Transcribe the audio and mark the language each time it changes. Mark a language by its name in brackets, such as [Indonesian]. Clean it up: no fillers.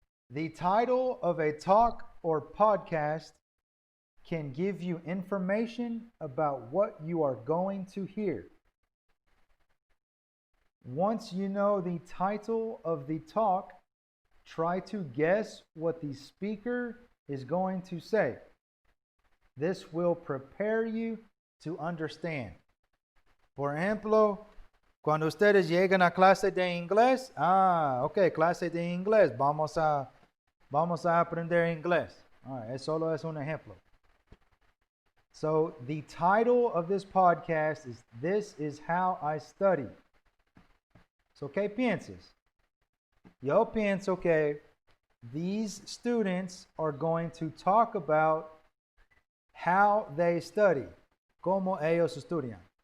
[English] The title of a talk or podcast can give you information about what you are going to hear. Once you know the title of the talk, try to guess what the speaker is going to say. This will prepare you to understand. [Spanish] Por ejemplo, cuando ustedes llegan a clase de inglés, ok, clase de inglés, vamos a aprender inglés. Solo es un ejemplo. [English] So the title of this podcast is This is How I Study. So, [Spanish] ¿qué piensas? Yo pienso que [English] these students are going to talk about how they study, [Spanish] cómo ellos estudian.